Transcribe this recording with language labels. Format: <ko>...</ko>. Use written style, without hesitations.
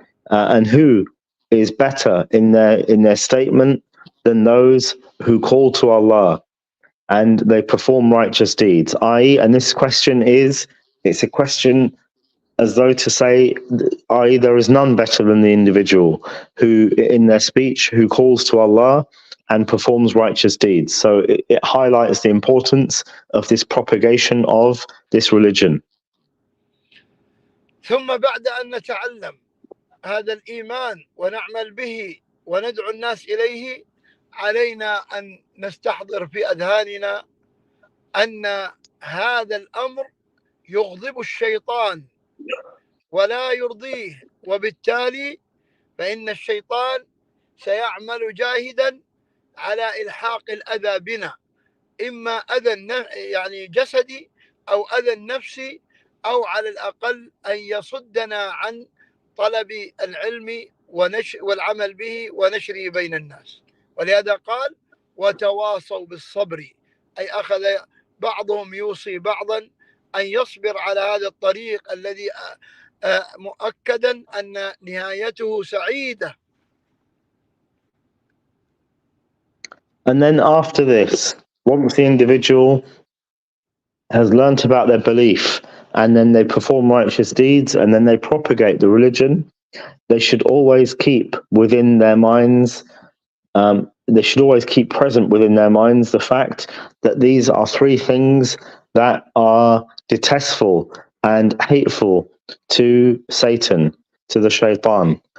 <en>and who is better in their statement than those who call to Allah and they perform righteous deeds, i.e., and this question it's a question as though to say, i.e., there is none better than the individual who, in their speech, who calls to Allah and performs righteous deeds. So it highlights the importance of this propagation of this religion.</en> <ar>ثم بعد أن نتعلم هذا الإيمان ونعمل به وندعو الناس إليه، علينا أن نستحضر في أذهاننا أن هذا الأمر يغضب الشيطان ولا يرضيه، وبالتالي فإن الشيطان سيعمل جاهدا على إلحاق الأذى بنا، إما أذى يعني جسدي أو أذى نفسي، أو على الأقل أن يصدنا عن طلب العلم والعمل به ونشره بين الناس. ولهذا قال وتواصوا بالصبر، أي أخذ بعضهم يوصي بعضا أن يصبر على هذا الطريق الذي مؤكدا أن نهايته سعيدة.</ar> <en>And then after this, once the individual has learnt about their belief and then they perform righteous deeds and then they propagate the religion, they should always keep within their minds, they should always keep present within their minds the fact that these are three things that are detestful and hateful to Satan, to the shaitan.</en>